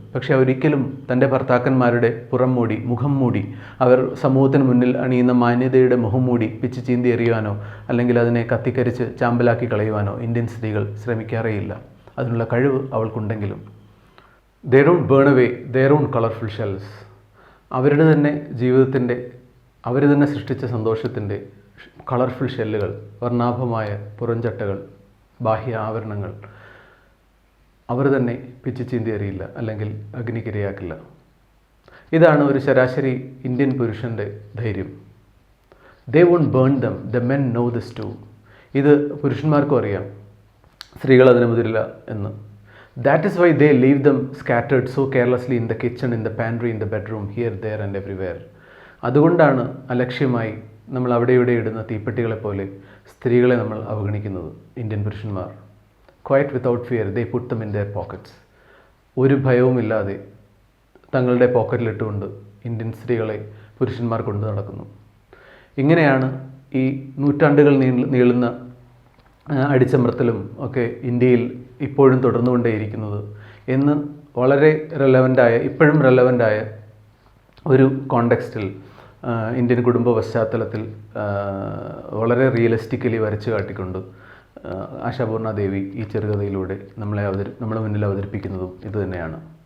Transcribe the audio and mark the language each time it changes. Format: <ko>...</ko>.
<ml>പക്ഷേ അവരൊരിക്കലും തൻ്റെ ഭർത്താക്കന്മാരുടെ പുറം മൂടി, മുഖം മൂടി, അവർ സമൂഹത്തിന് മുന്നിൽ അണിയുന്ന മാന്യതയുടെ മുഖം മൂടി പിച്ച് ചീന്തി എറിയുവാനോ അല്ലെങ്കിൽ അതിനെ കത്തിക്കരിച്ച് ചാമ്പലാക്കി കളയുവാനോ ഇന്ത്യൻ സ്ത്രീകൾ ശ്രമിക്കാറേയില്ല. അതിനുള്ള കഴിവ് അവൾക്കുണ്ടെങ്കിലും</ml> <en>they don't burn away their own colorful shells.</en> <ml>അവരുടെ തന്നെ ജീവിതത്തിൻ്റെ, അവർ തന്നെ സൃഷ്ടിച്ച സന്തോഷത്തിൻ്റെ കളർഫുൾ ഷെല്ലുകൾ, വർണ്ണാഭമായ പുറംചട്ടകൾ, ബാഹ്യ ആവരണങ്ങൾ അവർ തന്നെ പിച്ച് ചീന്തി എറിയില്ല, അല്ലെങ്കിൽ അഗ്നിക്കിരയാക്കില്ല. ഇതാണ് ഒരു ശരാശരി ഇന്ത്യൻ പുരുഷൻ്റെ ധൈര്യം.</ml> <en>They won't burn them, the men know this too.</en> <ml>ഇത് പുരുഷന്മാർക്കും അറിയാം, സ്ത്രീകൾ അതിന് മുതിരില്ല എന്ന്.</ml> <en>That is why they leave them scattered so carelessly in the kitchen, in the pantry, in the bedroom, here, there and everywhere.</en> <ml>അതുകൊണ്ടാണ് അലക്ഷ്യമായി നമ്മൾ അവിടെ ഇവിടെ ഇടുന്ന തീപ്പെട്ടികളെപ്പോലെ സ്ത്രീകളെ നമ്മൾ അവഗണിക്കുന്നത് ഇന്ത്യൻ പുരുഷന്മാർ.</ml> <en>Quite without fear, they put them in their pockets.</en> <ml>ഒരു ഭയവുമില്ലാതെ തങ്ങളുടെ പോക്കറ്റിലിട്ടുകൊണ്ട് ഇന്ത്യൻ സ്ത്രീകളെ പുരുഷന്മാർ കൊണ്ടു നടക്കുന്നു. ഇങ്ങനെയാണ് ഈ നൂറ്റാണ്ടുകൾ നീളുന്ന അടിച്ചമർത്തലും ഒക്കെ ഇന്ത്യയിൽ ഇപ്പോഴും തുടർന്നുകൊണ്ടേയിരിക്കുന്നത് എന്ന് വളരെ ഇപ്പോഴും റെലവൻ്റായ ഒരു കോണ്ടെക്സ്റ്റിൽ, ഇന്ത്യൻ കുടുംബ പശ്ചാത്തലത്തിൽ വളരെ റിയലിസ്റ്റിക്കലി വരച്ചു കാട്ടിക്കൊണ്ട് ആശാപൂർണ ദേവി ഈ ചെറുകഥയിലൂടെ നമ്മളെ മുന്നിൽ അവതരിപ്പിക്കുന്നതും ഇതുതന്നെയാണ്.</ml>